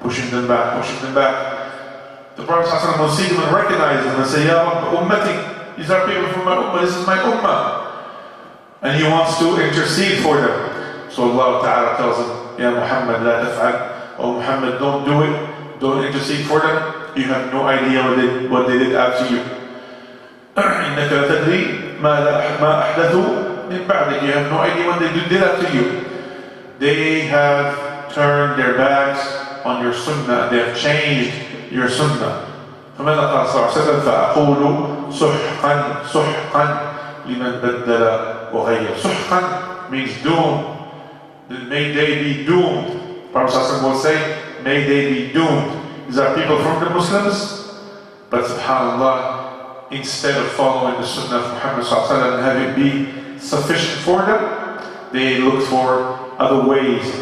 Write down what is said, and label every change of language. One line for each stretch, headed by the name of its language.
English: Pushing them back, pushing them back. The Prophet ﷺ will see them and recognize them and say,
Arabic: Ya ummati,
English: these are people from my ummah, this is my ummah. And he wants to intercede for them. So Allah Ta'ala tells him, Ya Muhammad,
Arabic: la taf'al.
English: Oh Muhammad, don't do it. Don't intercede for them. You have no idea what they did after you.
Arabic: إنك لا تدري ما أحدثوا من بعدك.
English: You have no idea what they did after you. They have turned their backs on your sunnah. They have changed your sunnah.
Arabic: فماذا قال صلى الله عليه وسلم فأقول سحقا سحقا لمن بدل وغير.
English: سحقا means doom. May they be doomed. Prophet ﷺ will say, may they be doomed. These are people from the Muslims, but subhanAllah, instead of following the sunnah of Muhammad ﷺ and have it be sufficient for them, they looked for other ways.